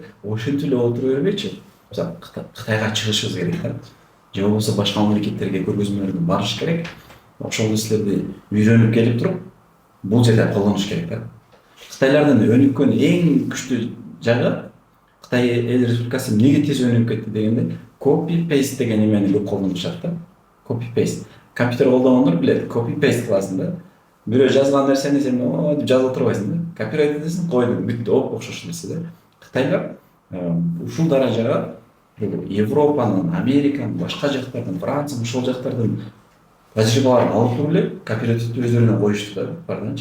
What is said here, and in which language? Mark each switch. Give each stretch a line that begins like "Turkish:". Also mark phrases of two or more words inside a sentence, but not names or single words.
Kyrgyz: Ошентип эле отура бербейчи? Мисалы Кытайга чыгышыбыз керек да. Же болбосо башка мамлекеттерге көргөзмөлөргө барыш керек. Ошол нерселерди үйрөнүп келип туруп, бул жерде колдонуш керек да. Кытайлардын өнүккөн эң күчтүү жагы Кытай эл республикасы эмнеге тез өнүгүп кетти дегенде, copy-paste деген эмени көп колдонушат да. Copy-paste. Компьютер колдогондор билет, copy-paste кыласың да. Бирөө жазган нерсени сен деп жазып отурбайсың да. Копирайт этесиң, койдуң, бүттү, окшош нерсе да. Кытайлар ушул даражага Европанын, Американын, башка жактардын, Франциянын, ошол жактардын тажрыйбаларын алып туруп эле кооперативди өздөрүнө коюшту да, бардынчы.